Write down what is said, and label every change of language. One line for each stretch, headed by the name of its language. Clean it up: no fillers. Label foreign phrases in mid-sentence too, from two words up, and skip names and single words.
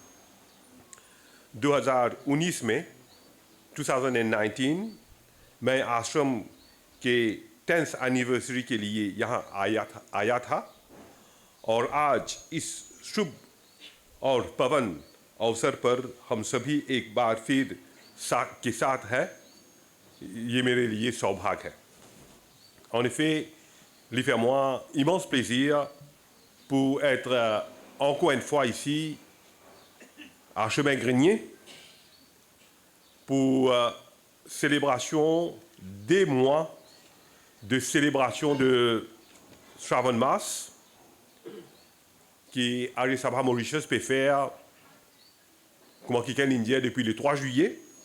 Hindi: 2019 में 2019 मैं आश्रम के 10th एनिवर्सरी के लिए यहाँ आया था और आज इस शुभ और पवन अवसर पर हम सभी एक बार फिर के साथ हैं। ये मेरे लिए सौभाग्य है।
French: En effet, il fait à moi immense plaisir pour être encore une fois ici à Chemin Grenier pour célébration des mois de célébration de Shravan Mass qui Arya Sabha Mauritius peut faire comme quelqu'un indien depuis le 3 juillet.